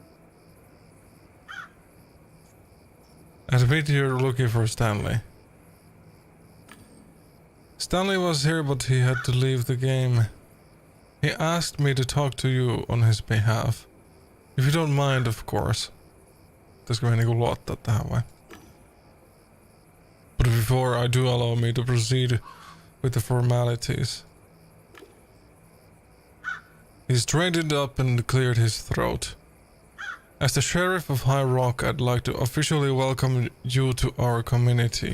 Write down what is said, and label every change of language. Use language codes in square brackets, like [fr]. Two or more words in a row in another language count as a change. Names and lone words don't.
[en] Admit you're looking for Stanley. Stanley was here, but he had to leave the game. He asked me to talk to you on his behalf. If you don't mind, of course. [fi] Pitäisikö me niinku luottaa tähän vai? [en] But before I do, allow me to proceed with the formalities. He straightened up and cleared his throat. As the Sheriff of High Rock, I'd like to officially welcome you to our community.